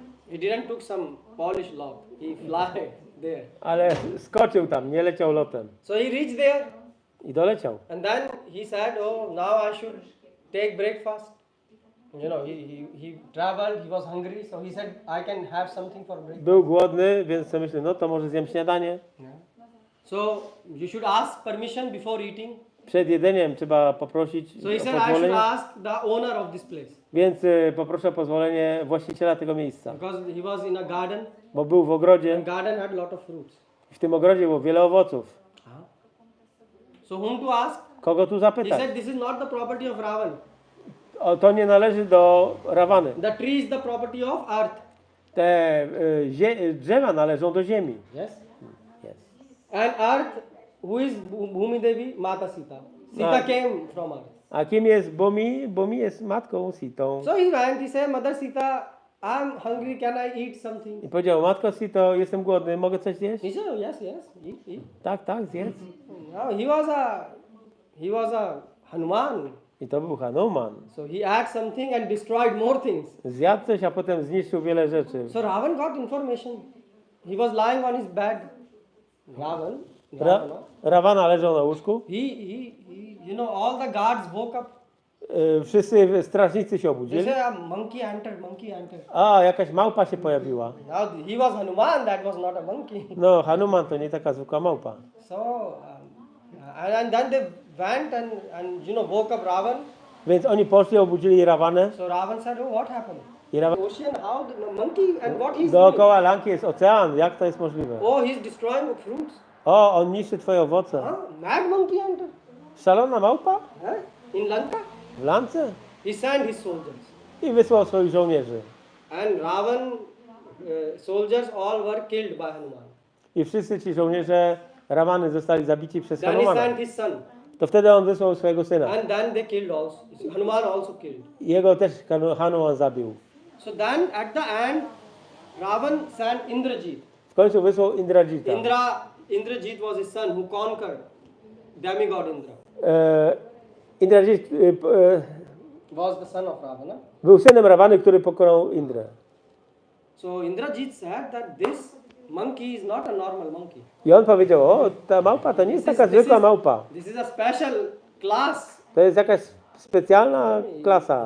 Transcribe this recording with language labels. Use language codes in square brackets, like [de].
[en] He didn't took some Polish lot. He fly there. [pl] ale skoczył tam, nie leciał lotem. [en] So he reached there, [pl] I doleciał. [en] and then he said, "Oh, now I should take breakfast." You know, he traveled. He was hungry, so he said, "I can have something for breakfast." [pl] Był głodny, więc sobie myślę, no to może zjem śniadanie. [en] So you should ask permission before eating. [pl] Przed jedzeniem trzeba poprosić [en] So he [pl] o [en] said, "I should [pl] pozwolenie. [en] ask the owner of this place [pl] Więc poproszę o pozwolenie właściciela tego miejsca, [en] because he was in a garden. [pl] bo był w ogrodzie. [en] And garden had a lot of fruits. [pl] W tym ogrodzie było wiele owoców. [en] So whom to ask? [pl] Kogo tu [en] He [pl] zapytać? [en] said, "This is not the property of Ravan. [pl] To nie należy do Rawany. [en] The tree is the property of earth." [pl] Te drzewa należą do ziemi. [en] Yes. Yes. And earth, who is Bhumi Devi? Mata Sita. Sita Right. came from earth. [pl] A kim jest Bumi? Bumi jest matką Sitą. [en] So he went. He said, "Mother Sita, I'm hungry. Can I eat something?" [pl] I powiedział, matko Sito, jestem głodny, mogę coś zjeść? [en] He said, "Yes, eat." [pl] Tak, tak, zjedz. [en] Now he was a Hanuman. [pl] I to był Hanuman. [en] So he ate something and destroyed more things. [pl] Zjadł coś, a potem zniszczył wiele rzeczy. [en] So Ravan got information. He was lying on his bed. Ravan. [pl] Rawana leżał na łóżku. [en] You know, all the guards woke up. [pl] Wszyscy strażnicy się [en] They [pl] obudzili. [en] said, "A monkey entered. [pl] A, jakaś małpa się pojawiła. [en] Now he was Hanuman. That was not a monkey. [pl] No, Hanuman to nie taka zwykła małpa. [en] So, and then they went and you know woke up Ravan. [pl] Więc oni poszli, obudzili Rawanę. [en] So Ravan said, "Oh, what happened? [pl] I Rawan... [en] Ocean? How the monkey and what he's doing? [pl] Dookoła Lanki jest ocean. Jak to jest możliwe? [en] Oh, he's destroying fruits. [pl] O, on niszczy twoje owoce. [en] Mad monkey entered. [pl] Szalona małpa? [en] In Lanka, [pl] W Lance? [en] he sent his soldiers, [pl] I wysłał swoich żołnierzy. [en] and Ravan soldiers all were killed by Hanuman. [pl] I wszyscy ci żołnierze Rawany zostali zabici przez [en] Then he [pl] Hanumana. [en] sent his son, [pl] To wtedy on wysłał swojego syna. [en] and then they killed also. Hanuman also killed. [pl] Jego też Hanuman zabił. [en] So then at the end, Ravan sent Indrajit. [pl] W końcu wysłał Indrajita. [en] Indrajit was his son who conquered demigod Indra. Indrajit was the son of Ravana. [pl] Był synem Rawany, który pokonał Indrę. [en] So Indrajit said that this monkey is not a normal monkey. [pl] I on powiedział, o, ta małpa to nie jest taka zwykła małpa. [en] This is a special class. [pl] To jest jakaś specjalna klasa.